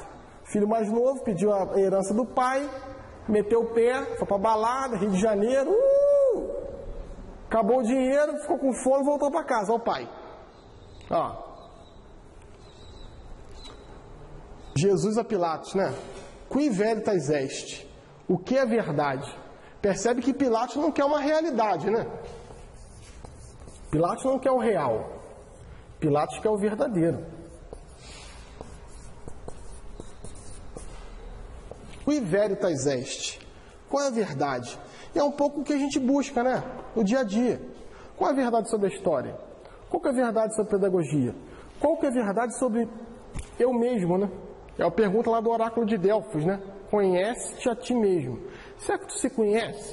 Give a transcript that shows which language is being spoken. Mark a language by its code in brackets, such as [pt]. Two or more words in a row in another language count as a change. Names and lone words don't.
[pt] Filho mais novo pediu a herança do pai, meteu o pé, foi pra balada, Rio de Janeiro, acabou o dinheiro, ficou com fome e voltou para casa, ó o pai. Ó. Jesus a Pilatos, né? [la] Qui veritas est? [pt] O que é verdade? Percebe que Pilatos não quer uma realidade, né? Pilatos não quer o real. Pilatos quer o verdadeiro. [la] Qui veritas est? [pt] Qual é a verdade? É um pouco o que a gente busca, né? No dia a dia. Qual é a verdade sobre a história? Qual que é a verdade sobre a pedagogia? Qual que é a verdade sobre eu mesmo, né? É a pergunta lá do oráculo de Delfos, né? Conhece-te a ti mesmo. Será que tu se conhece?